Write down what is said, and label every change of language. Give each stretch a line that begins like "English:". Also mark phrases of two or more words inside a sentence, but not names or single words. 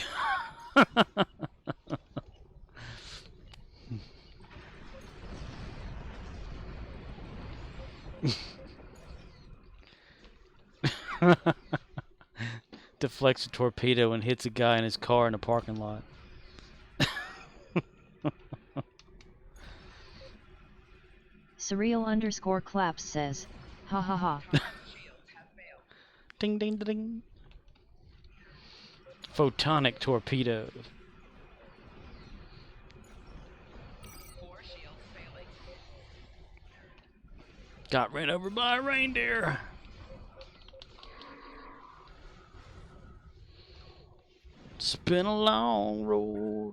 English: Deflects a torpedo and hits a guy in his car in a parking lot. Surreal underscore claps says, ha ha ha. Ding ding ding. Photonic torpedo. Got ran over by a reindeer. It's been a long road.